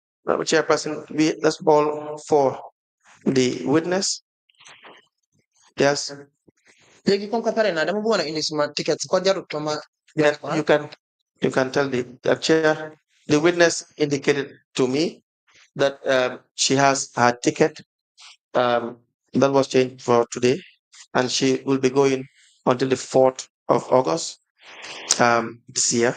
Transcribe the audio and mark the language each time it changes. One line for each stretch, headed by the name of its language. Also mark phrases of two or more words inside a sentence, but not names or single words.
English: Chairperson, that's all for the witness. Yes.
Wolof: Legi comme ka pare na dama bëggoon a indi suma tickets ko jarut ma.
English: Yeah, you can tell the chair. The witness indicated to me that she has her ticket that was changed for today, and she will be going until the 4th of August this year.